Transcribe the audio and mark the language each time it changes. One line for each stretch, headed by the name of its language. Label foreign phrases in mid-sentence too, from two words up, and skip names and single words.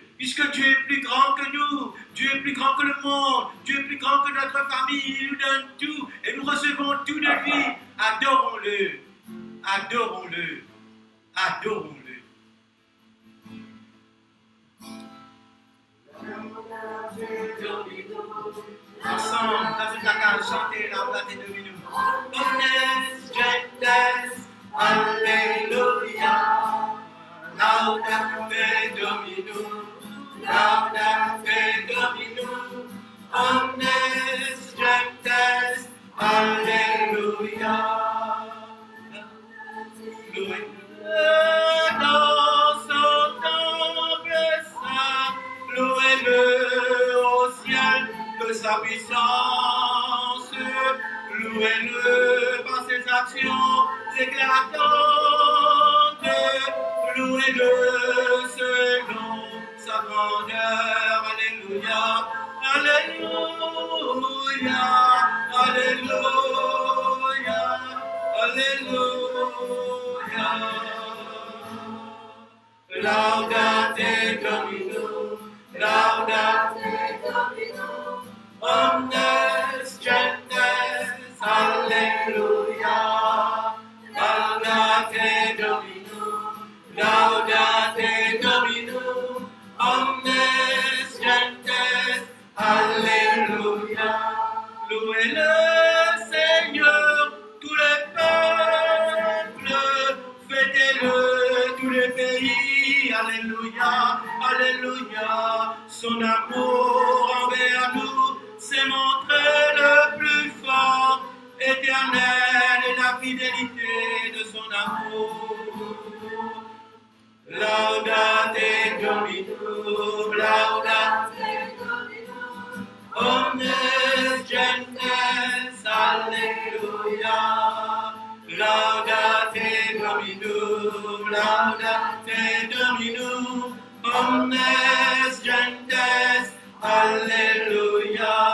French: Puisque Dieu est plus grand que nous, Dieu est plus grand que le monde, Dieu est plus grand que notre famille, il nous donne tout et nous recevons tout de lui. Adorons-le, adorons-le, adorons-le. Ensemble, dans une cage, chanter la plate de nous.
English: Goodness, gentleness,
French: Alléluia.
Latin: Laudate Dominum, laudate Dominum. Omnes gentes,
French: Alléluia. Louez-le dans son temple saint, louez-le au ciel de sa puissance, louez-le par ses actions éclatantes, louez-le selon sa grandeur. Alléluia, Alléluia, Alléluia, Alléluia.
Latin: Laudate Dominum, laudate Dominum, omnes gentes, Alléluia. Laudate Dominum, laudate Dominum, omnes gentes,
French: Alléluia. Louez-le Seigneur, tous les peuples, fêtez-le tous les pays, Alléluia, Alléluia. Son amour envers nous s'est montré le plus fort, éternel et la fidélité de son amour.
Latin: Laudate Dominum, laudate Dominum, omnes gentes, Alléluia. Laudate Dominum, laudate Dominum, omnes gentes, Alléluia.